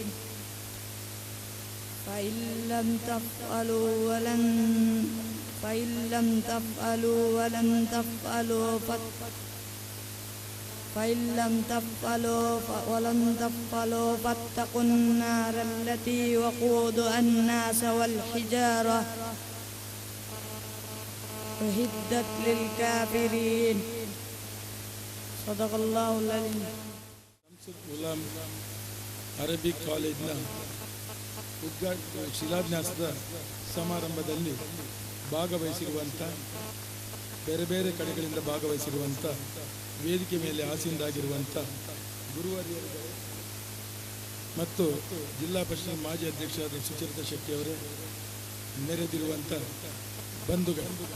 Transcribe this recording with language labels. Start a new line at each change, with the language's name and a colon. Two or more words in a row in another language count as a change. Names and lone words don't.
Arabic: فإن لم تفعلوا ولن تفعلوا فاتقوا النار التي وقودها الناس والحجارة أعدت للكافرين. صدق الله العظيم.
Kannada: ಗುಲಾಂ ಅರಬಿಕ್ ಕಾಲೇಜ್ನ ಶಿಲಾನ್ಯಾಸದ ಸಮಾರಂಭದಲ್ಲಿ ಭಾಗವಹಿಸಿರುವಂಥ ಬೇರೆ ಬೇರೆ ಕಡೆಗಳಿಂದ ಭಾಗವಹಿಸಿರುವಂಥ ವೇದಿಕೆ ಮೇಲೆ ಆಸೀನರಾಗಿರುವಂಥ ಗುರುವರಿಯರು ಮತ್ತು ಜಿಲ್ಲಾ ಪರಿಷತ್ ಮಾಜಿ ಅಧ್ಯಕ್ಷರಾದ ಸುಚರಿತಾ ಶೆಟ್ಟಿಯವರೇ, ನೆರೆದಿರುವಂಥ ಬಂಧುಗಳು,